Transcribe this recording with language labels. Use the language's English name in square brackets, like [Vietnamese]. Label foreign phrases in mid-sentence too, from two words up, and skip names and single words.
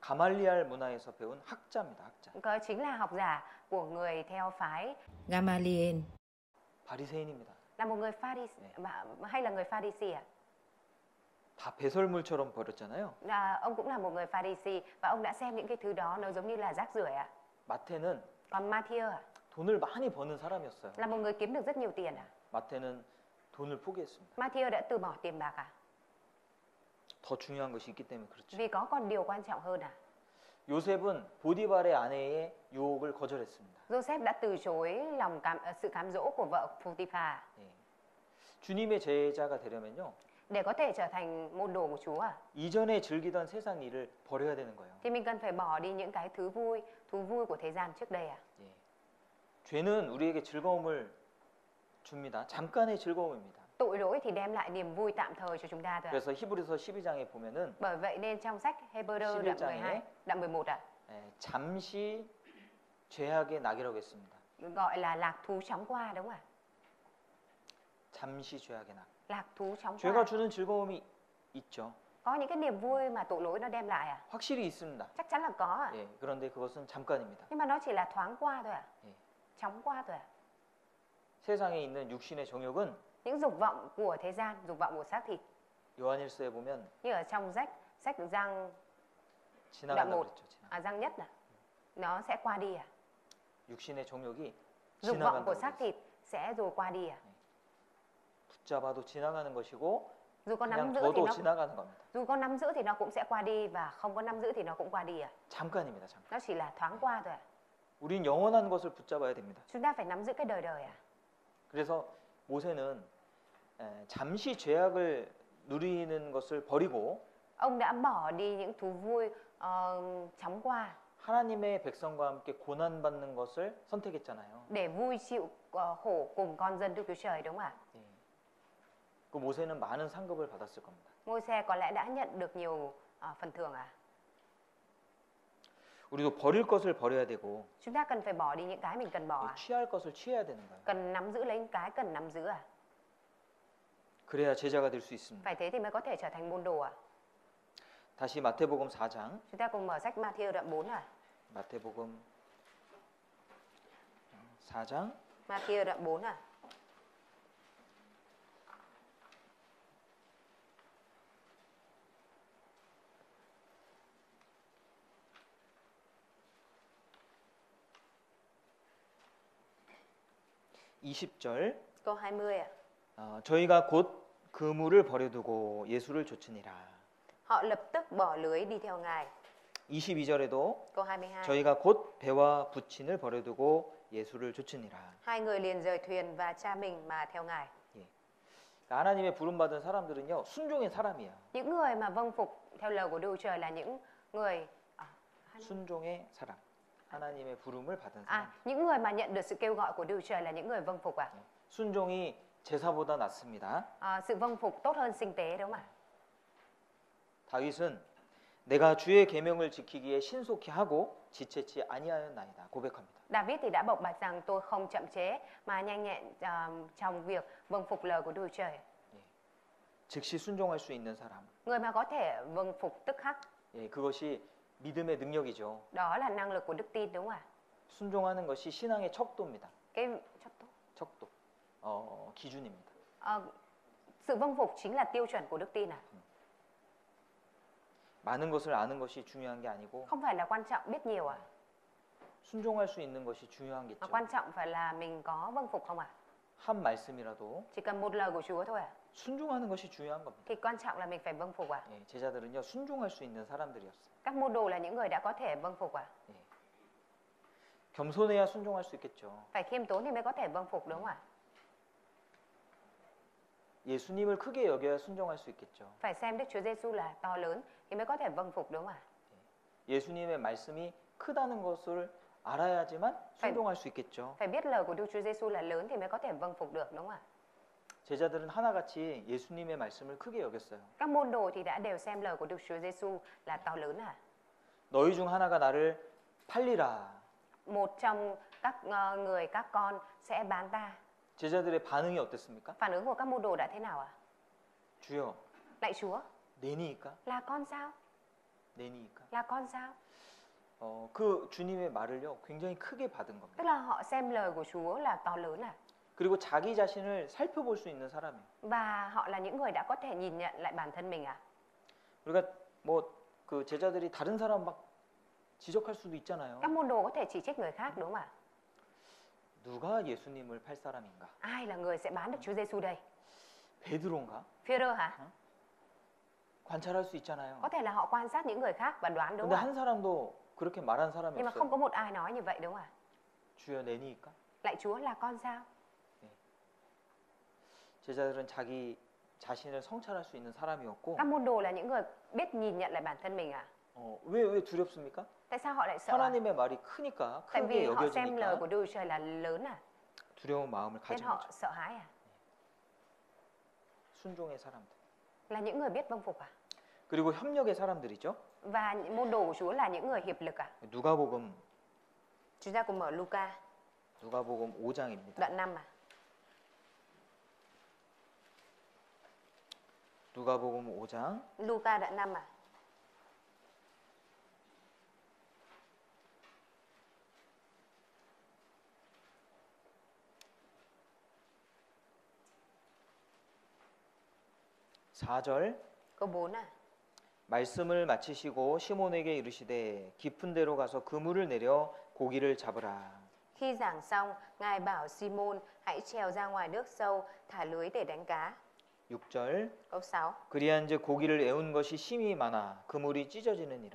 [Korean] 가말리알 문화에서 배운 학자입니다. 학자. [Vietnamese] Đó chính là học giả của người theo phái, Gamaliel, [Korean] 바리새인입니다. [Vietnamese] là một người Pharisee hay là người Pharisee à? [Korean] 다 배설물처럼 버렸잖아요. [Vietnamese] Ông cũng là một người Pharisee và ông đã xem những cái thứ đó nó giống như là rác rưởi à? [Korean] 마태는 [Vietnamese] Còn Matthew [Korean] 돈을 많이 버는 사람이었어요. [Vietnamese] là một người kiếm được rất nhiều tiền à? [Korean] 마태는 돈을 포기했습니다. [Vietnamese] Matthew đã từ bỏ tiền bạc à? [Korean] 더 중요한 것이 있기 때문에 그렇죠. [Vietnamese] Vì có còn điều quan trọng hơn à? [Korean] 요셉은 보디발의 아내의 유혹을 거절했습니다. [Vietnamese] Joseph đã từ chối sự cám dỗ của vợ Potiphar. [Korean] 예. 주님의 제자가 되려면요. [Vietnamese] Để có thể trở thành môn đồ của Chúa à? [Korean] 이전에 즐기던 세상 일을 버려야 되는 거예요. [Vietnamese] Thì mình cần phải bỏ đi những cái thú vui của thế gian trước đây à? [Korean] 예. 죄는 우리에게 즐거움을 줍니다. 잠깐의 즐거움입니다. [Vietnamese] Tội lỗi thì đem lại niềm vui tạm thời cho chúng ta thôi. [Korean] 그래서 히브리서 12장에 보면은 [Vietnamese] Bởi vậy nên trong sách Hebrew đoạn 12, đoạn 11 ạ, [Korean] 잠시 죄악의 낙이라고 했습니다. [Vietnamese] gọi là lạc thú chóng qua đúng không ạ? [Korean] 잠시 죄악의 낙. [Vietnamese] Lạc thú chóng [Korean] 죄가 [Vietnamese] qua. [Korean] 주는 즐거움이 있죠. [Vietnamese] Có những cái niềm vui mà tội lỗi nó đem lại à? [Korean] 확실히 있습니다. [Vietnamese] Chắc chắn là có ạ. [Korean] 예, 그런데 그것은 잠깐입니다. [Vietnamese] Nhưng mà nó chỉ là thoáng qua thôi ạ. [Korean] 예. [Vietnamese] Chóng qua thôi ạ. [Korean] 세상에 있는 육신의 정욕은 [Vietnamese] Những dục vọng của thế gian, dục vọng của xác thịt, [Korean] 요한일서에 보면 [Vietnamese] như ở trong sách Giăng [Korean] 지나간다고 [Vietnamese] một. [Korean] 그랬죠. 지나가. [Vietnamese] Giăng nhất là nó sẽ qua đi à? [Korean] 육신의 정욕이 [Vietnamese] Dục vọng của [Korean] 지나간다고 [Vietnamese] xác [Korean] 그랬어요. [Vietnamese] thịt sẽ rồi qua đi à? [Korean] 붙잡아도 지나가는 것이고 [Vietnamese] Dù có [Korean] 그냥 [Vietnamese] nắm giữ thì [Korean] 둬도 [Vietnamese] nó [Korean] 지나가는 겁니다. [Vietnamese] dù có nắm giữ thì nó cũng sẽ qua đi và không có nắm giữ thì nó cũng qua đi à? [Korean] 잠깐입니다. 잠깐. [Vietnamese] Nó chỉ là thoáng qua thôi à? [Korean] 우린 영원한 것을 붙잡아야 됩니다. [Vietnamese] Chúng ta phải nắm giữ cái đời đời à? [Korean] 그래서 모세는 잠시 죄악을 누리는 것을 버리고 [Vietnamese] Ông đã bỏ đi những thú vui chóng qua [Korean] 하나님의 백성과 함께 고난 받는 것을 선택했잖아요. [Vietnamese] để vui chịu khổ cùng con dân Đức Chúa Trời đúng không ạ? [Korean] 예. 그 모세는 많은 상급을 받았을 겁니다. [Vietnamese] Môi-se có lẽ đã nhận được nhiều phần thưởng à? [Korean] 우리도 버릴 것을 버려야 되고 [Vietnamese] Chúng ta cần phải bỏ đi những cái mình cần bỏ à? [Korean] 취할 것을 취해야 되는 거예요. [Vietnamese] Cần nắm giữ lấy những cái cần nắm giữ à? [Korean] 그래야 제자가 될 수 있습니다. [Vietnamese] Phải thế thì mới có thể trở thành môn đồ à? [Korean] 다시 마태복음 4장. [Vietnamese] Chúng ta cùng mở sách Ma-thi-ơ đoạn 4 à? [Korean] 마태복음 4장 [Vietnamese] Ma-thi-ơ đoạn 4 à? [Korean] (20절) [Vietnamese] Câu 20 à? [Korean] 저희가 곧 그물을 버려두고 예수를 좇으니라. [Vietnamese] Họ lập tức bỏ lưới đi theo Ngài. [Korean] 22절에도 [Vietnamese] Câu 22. [Korean] 저희가 곧 배와 부친을 버려두고 예수를 좇으니라. [Vietnamese] Hai người liền rời thuyền và cha mình mà theo Ngài. [Korean] 하나님의 부름 받은 사람들은요 순종의 사람이야. [Vietnamese] Những người mà vâng phục theo lời của Đức Chúa Trời là những người [Korean] 순종의 사람. 하나님의 부름을 받은 사람. [Vietnamese] những người mà nhận được sự kêu gọi của Đức Chúa Trời là những người vâng phục à? [Korean] 순종이 제사보다 낫습니다. [Vietnamese] Sự vâng phục tốt hơn sinh tế đúng không ạ? [Korean] 다윗은 내가 주의 계명을 지키기에 신속히 하고 지체치 아니하였나이다 고백합니다. [Vietnamese] David thì đã bộc bạch rằng tôi không chậm chế mà nhanh nhẹn trong việc vâng phục lời của Đức Chúa Trời. [Korean] 즉시 순종할 수 있는 사람. [Vietnamese] Người mà có thể vâng phục tức khắc. [Korean] 그것이 믿음의 능력이죠. [Vietnamese] Đó là năng lực của đức tin đúng không ạ? [Korean] 순종하는 것이 신앙의 척도입니다. [Vietnamese] Cái [Korean] 척도. 기준입니다. [Vietnamese] sự vâng phục chính là tiêu chuẩn của đức tin à? [Korean] 많은 것을 아는 것이 중요한 게 아니고 [Vietnamese] Không phải là quan trọng biết nhiều à? [Korean] 순종할 수 있는 것이 중요한 [Vietnamese] Mà [Korean] 겠죠. [Vietnamese] quan trọng phải là mình có vâng phục không ạ? [Korean] 한 말씀이라도 [Vietnamese] Chỉ cần một lời của Chúa thôi à? [Korean] 순종하는 것이 중요한 겁니다. [Vietnamese] Thì quan trọng là mình phải vâng phục à? [Korean] 제자들은요 순종할 수 있는 사람들이었어요. [Vietnamese] Các môn đồ là những người đã có thể vâng phục à? [Korean] 겸손해야 순종할 수 있겠죠. [Vietnamese] Phải khiêm tốn thì mới có thể vâng phục đúng không ạ? [Korean] 예수님을 크게 여겨야 순종할 수 있겠죠. [Vietnamese] Phải xem Đức Chúa Giêsu là to lớn thì mới có thể vâng phục đúng không ạ? [Korean] 예수님의 말씀이 크다는 것을 알아야지만 순종할 수 있겠죠. [Vietnamese] Phải biết lời của Đức Chúa Giêsu là lớn thì mới có thể vâng phục được đúng không ạ? [Korean] 제자들은 하나같이 예수님의 말씀을 크게 여겼어요. [Vietnamese] Các môn đồ thì đã đều xem lời của Đức Chúa Giêsu là to lớn à? [Korean] 너희 중 하나가 나를 팔리라. [Vietnamese] Một trong các con sẽ bán ta. [Korean] 제자들의 반응이 어땠습니까? [Vietnamese] Phản ứng của các môn đồ đã thế nào ạ? [Korean] 주여, [Vietnamese] Lạy Chúa, [Korean] 내니까? [Vietnamese] là con sao? [Korean] 내니까. [Vietnamese] Là con sao? [Korean] 그 주님의 말을요 굉장히 크게 받은 겁니다. [Vietnamese] Tức là họ xem lời của Chúa là to lớn à. [Korean] 그리고 자기 자신을 살펴볼 수 있는 사람이에요. [Vietnamese] Và họ là những người đã có thể nhìn nhận lại bản thân mình à. [Korean] 우리가 뭐 그 제자들이 다른 사람 막 지적할 수도 있잖아요. [Vietnamese] Các môn đồ có thể chỉ trích người khác đúng không ạ? [Korean] 누가 예수님을 팔 사람인가? [Vietnamese] Ai là người sẽ bán được Chúa Giêsu đây? [Korean] 베드로인가? [Vietnamese] Phêrô hả? [Korean] 관찰할 수 있잖아요. [Vietnamese] Có thể là họ quan sát những người khác và đoán đúng [Korean] 근데 [Vietnamese] không ạ? [Korean] 한 사람도 그렇게 말한 사람이 [Vietnamese] Nhưng mà [Korean] 없어요. [Vietnamese] không có một ai nói như vậy đúng không ạ? [Korean] 주여 내니까. [Vietnamese] Lạy Chúa là con sao? [Korean] 제자들은 자기 자신을 성찰할 수 있는 사람이었고 [Vietnamese] Các môn đồ là những người biết nhìn nhận lại bản thân mình à? [Korean] 왜 두렵습니까? [Vietnamese] Tại sao họ lại sợ à? [Korean] 하나님의 말이 크니까 [Vietnamese] Tại [Korean] 크게 [Vietnamese] vì họ xem lời [Korean] 여겨지니까 [Vietnamese] của Đức Chúa Trời là lớn à? [Korean] 두려운 마음을 [Vietnamese] Nên [Korean] 가진 [Vietnamese] họ [Korean] 거죠. [Vietnamese] sợ hãi à? [Korean] 순종의 사람들. [Vietnamese] Là những người biết vâng phục à? [Korean] 그리고 협력의 사람들이죠. [Vietnamese] Và những môn đồ của Chúa là những người hiệp lực à? [Korean] 누가복음 [Vietnamese] Chúng ta cùng mở Luca [Korean] 누가복음 5장입니다. [Vietnamese] đoạn 5 à? [Korean] 누가복음 5장 [Vietnamese] Luca đoạn 5 à? [Korean] 사절 [Vietnamese] Câu 4 à? [Korean] 말씀을 마치시고 시몬에게 이르시되 깊은 데로 가서 그물을 내려 고기를 잡으라. [Vietnamese] Khi giảng xong, Ngài bảo Simon hãy trèo ra ngoài nước sâu, thả lưới để đánh cá. [Korean] 6절 [Vietnamese] Câu 6. [Korean] 그리한즉 고기를 애운 것이 심히 많아 그물이 찢어지느니라.